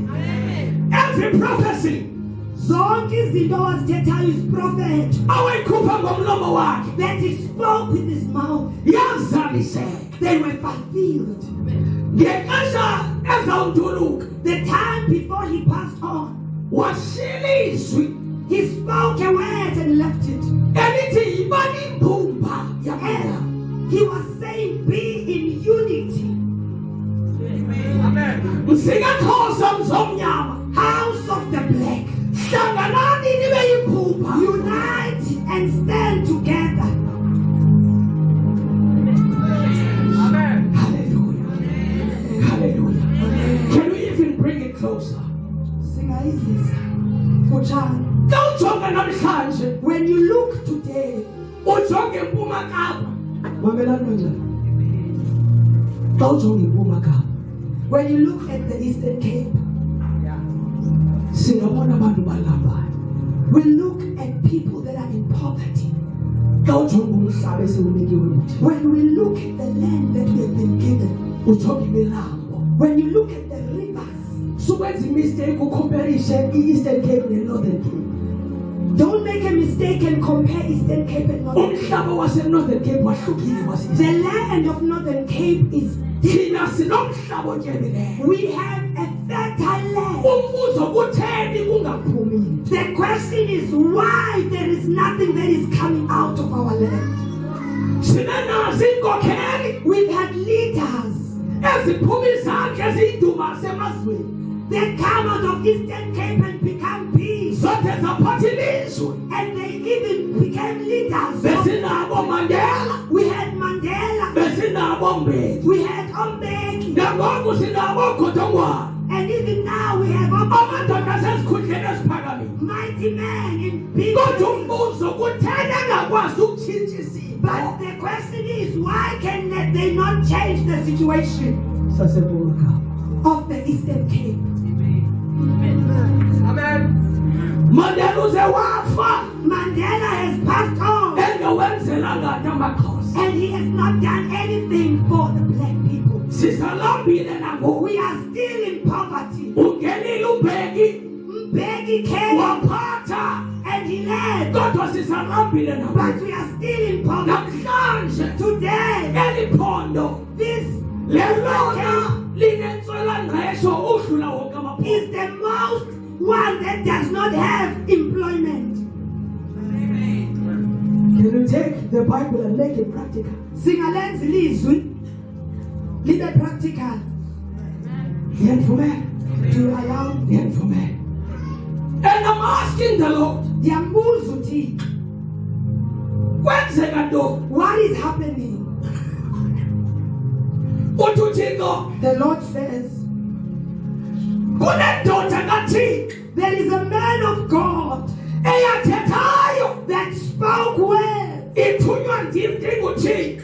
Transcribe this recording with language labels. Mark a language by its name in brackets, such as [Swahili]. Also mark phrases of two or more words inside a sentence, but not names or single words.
[English] Every prophecy [Xhosa] Zonke izinto owazithethayo [English] is prophet [Xhosa] awayikhupha ngomlomo wakhe [English] that he spoke with his mouth. [Xhosa] yazaliseka. [English] They were fulfilled. [Xhosa] Ngexesha ezawunduluka [English] The time before he passed on, [Xhosa] washila izwi [English] he spoke a word and left it. [Xhosa] elithi yibani imbumba yamnyama. [English] And he was saying, be in unity. [Xhosa] MsikaXhosa mzomnyama, [English] House of the black, [Xhosa] hlanganani nibe yimbumba. [English] unite and stand together. Hallelujah. Hallelujah. Can we even bring it closer? [Xhosa] Singayizisa mfutshane. Kawujonge namhlanje, [English] When you look today, [Xhosa] ujonge eMpuma Kapa. Mamelani kanjani? Kawujonge eMpuma Kapa. [English] when you look at the Eastern Cape, [Xhosa] Singabona abantu balambayo. [English] we look at people that are in poverty. [Xhosa] Kawujonge umhlaba esiwunikiwe uthi. [English] When we look at the land that we have been given, [Xhosa] Ujonge imilambo. [English] when you look at the rivers, [Xhosa] Sukwenza imistake ucomparishe i-Eastern Cape ne-Northern Cape. [English] don't make a mistake and compare Eastern Cape and Northern Cape. [Xhosa] Umhlaba wase-Northern Cape wahlukile kwasisi. [English] The land of Northern Cape is, [Xhosa] Thina sinomhlaba otyebileyo. [English] we have a fertile land. [Xhosa] Umbuzo kutheni kungaphumi? [English] The question is why there is nothing that is coming out of our land. [Xhosa] Sinenazo iinkokheli [English] We've had leaders [Xhosa] eziphuma izandla eziyindumasi emazweni. [English] that come out of Eastern Cape and become peace. [Xhosa] Zonke zaphatha ilizwe. [English] And they even became leaders. [Xhosa] Besinabo Mandela, [English] We had Mandela. [Xhosa] besinabo Mbeki. [English] We had Mbeki. [Xhosa] Nangoku sinabo Godongwana. [English] And even now we have [Xhosa] Amadoda asezikhundleni eziphakamiyo. [English] mighty men in big. [Xhosa] Kodwa umbuzo kutheni angakwazi ukutshintsha isimo [English] But the question is, why can they not change the situation [Xhosa] saseMpuma Kapa? [English] of the Eastern Cape? [Xhosa] Mandela uze wafa [English] Mandela has passed on, [Xhosa] engawenzelanga nto amaXhosa. [English] and he has not done anything for the black people. [Xhosa] Sisalambile nangoku. [English] We are still in poverty. [Xhosa] Ungenile uMbeki [English] Mbeki came [Xhosa] waphatha, [English] and he led, [Xhosa] kodwa sisalambile [English] but [Xhosa] nangoku. [English] we are still in poverty. [Xhosa] Namhlanje [English] Today, [Xhosa] eli phondo [English] this [Xhosa] lelona linentswelangqesho udlula wonke amaphondo. [English] is the most one that does not have employment. Can you take the Bible and make it practical? [Xhosa] Singalenza ilizwi libe practical. Ngiyanivume, [English] Do you allow me? ngiyanivume. And I'm asking the Lord, [Xhosa] Ndiyambuza uThixo, kwenzeka ntoni? [English] what is happening? [Xhosa] Uthi uThixo, [English] The Lord says, [Xhosa] kunendoda kaThixo [English] there is a man of God [Xhosa] eyaziyo ujika